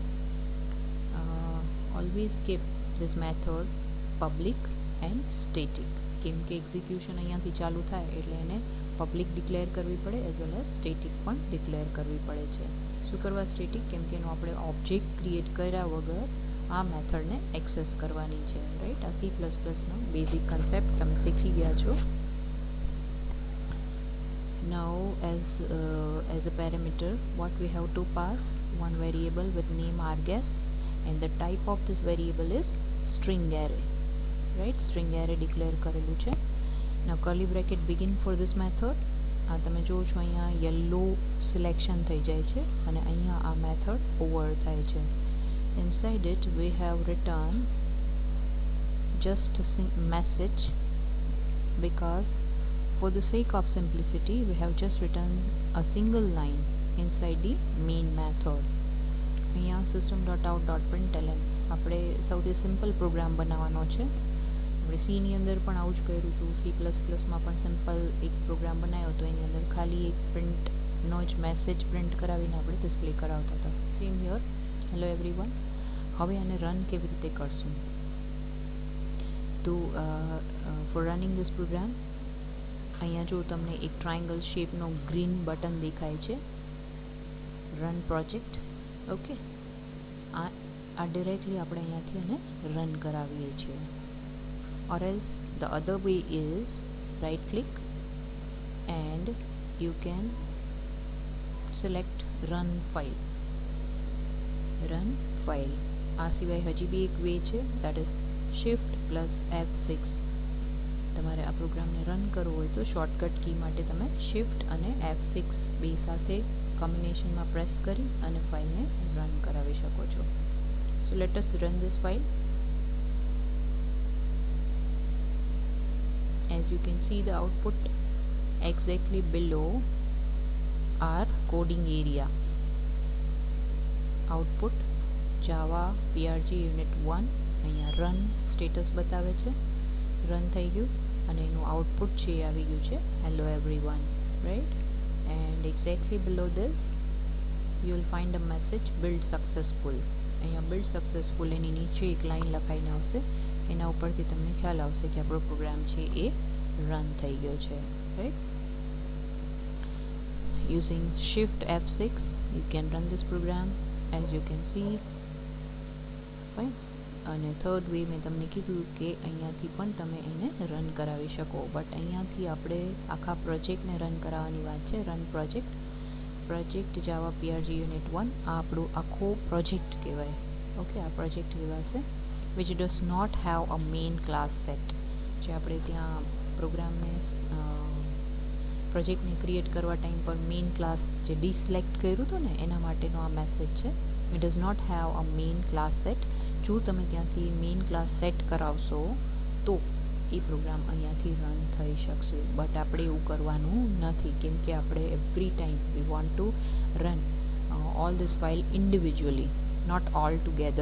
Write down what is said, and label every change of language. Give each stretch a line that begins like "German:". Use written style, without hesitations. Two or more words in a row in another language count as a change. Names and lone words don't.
English: always keep this method public and static,
Gujarati: કેમ કે એક્ઝિક્યુશન અહીંયાથી ચાલુ થાય એટલે એને
English: public declare
Gujarati: કરવી પડે
English: as well as static
Gujarati: પણ ડિક્લેર કરવી પડે છે. શું કરવા સ્ટેટિક? કેમ કે એનો આપણે
English: object create
Gujarati: કર્યા વગર આ મેથડને એક્સેસ કરવાની છે, રાઈટ. આ C++નો
English: basic concept
Gujarati: તમે શીખી ગયા છો.
English: Now as a parameter what we have to pass one variable with name args, and the type of this variable is string array, right. string array declare
Gujarati: કરેલું છે.
English: Now curly bracket begin for this method.
Gujarati: આ તમે જો છો અહીંયા
English: yellow selection
Gujarati: થઈ જાય છે અને અહીંયા આ
English: method over
Gujarati: થાય છે.
English: Inside it we have written just a message, because for the sake of simplicity we have just written a single line inside the main method.
Gujarati: અહીંયા system.out.println આપણે સૌથી
English: simple program
Gujarati: બનાવવાનો છે. આપણે સીની અંદર પણ આવું જ કર્યું હતું, C++માં પણ સિમ્પલ એક પ્રોગ્રામ બનાવ્યો હતો, એની અંદર ખાલી એક પ્રિન્ટનો જ મેસેજ પ્રિન્ટ કરાવીને આપણે ડિસ્પ્લે કરાવતા હતા.
English: same here hello everyone.
Gujarati: હવે આને રન કેવી રીતે કરશું? તો
English: for running this program
Gujarati: અહીંયા જો તમને એક ટ્રાયંગલ શેપનો
English: green button
Gujarati: દેખાય છે,
English: run project.
Gujarati: ઓકે, આ ડિરેક્ટલી આપણે અહીંયાથી એને રન કરાવીએ છીએ.
English: or else the other way is right click and you can select run file.
Gujarati: આ સિવાય હજી બી એક વે છે,
English: that is shift plus F6.
Gujarati: તમારે આ પ્રોગ્રામને રન કરવો હોય તો
English: shortcut key
Gujarati: માટે તમે શિફ્ટ અને F6 બે સાથે કોમ્બિનેશનમાં પ્રેસ કરી અને ફાઇલને રન કરાવી શકો છો.
English: so let us run this file. as you can see the output exactly below our coding area.
Gujarati: output Java PRG Unit 1 અહીંયા
English: run status
Gujarati: બતાવે છે, રન થઈ ગયું અને એનું આઉટપુટ છે આવી ગયું છે
English: hello everyone,
Gujarati: રાઈટ.
English: and exactly below this you will find a message build successful.
Gujarati: અહીંયા
English: build successful
Gujarati: એની નીચે એક લાઇન લખાઈને આવશે, એના ઉપરથી તમને ખ્યાલ આવશે કે આપણો પ્રોગ્રામ છે એ રન થઈ ગયો છે, રાઈટ.
English: using shift F6 you can run this program as you can see, fine.
Gujarati: અને
English: third way
Gujarati: મેં તમને કીધું કે અહીંયાથી પણ તમે એને રન કરાવી શકો, બટ અહીંયાથી આપણે આખા પ્રોજેક્ટને રન કરાવવાની વાત છે.
English: run project
Gujarati: જાવા PRG Unit 1 આ આપણું આખો પ્રોજેક્ટ કહેવાય, ઓકે. આ પ્રોજેક્ટ કહેવાશે
English: which does not have a main class set.
Gujarati: જે આપણે ત્યાં પ્રોગ્રામને પ્રોજેક્ટને ક્રિએટ કરવા ટાઈમ પર
English: main class
Gujarati: જે ડિસિલેક્ટ કર્યું હતું ને એના માટેનો આ મેસેજ છે.
English: it does not have a main class set.
Gujarati: જો તમે ત્યાંથી
English: main class set
Gujarati: કરાવશો તો એ પ્રોગ્રામ અહીંયાથી રન થઈ શકશે, બટ આપણે એવું કરવાનું નથી, કેમ કે આપણે
English: every time we want to run all this file individually, not all together.